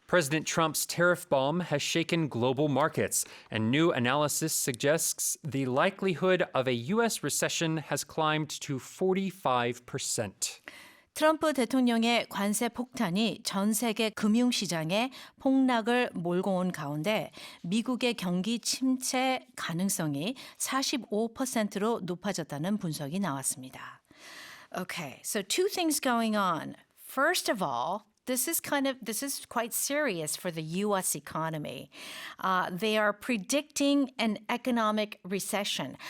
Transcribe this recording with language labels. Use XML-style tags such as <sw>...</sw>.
<en>President Trump's tariff bomb has shaken global markets, and new analysis suggests the likelihood of a U.S. recession has climbed to 45%.</en> <ko>트럼프 대통령의 관세 폭탄이 전 세계 금융시장에 폭락을 몰고 온 가운데 미국의 경기 침체 가능성이 45%로 높아졌다는 분석이 나왔습니다.</ko> <en>Okay, so two things going on. First of all, this is quite serious for the U.S. economy. They are predicting an economic recession.</en>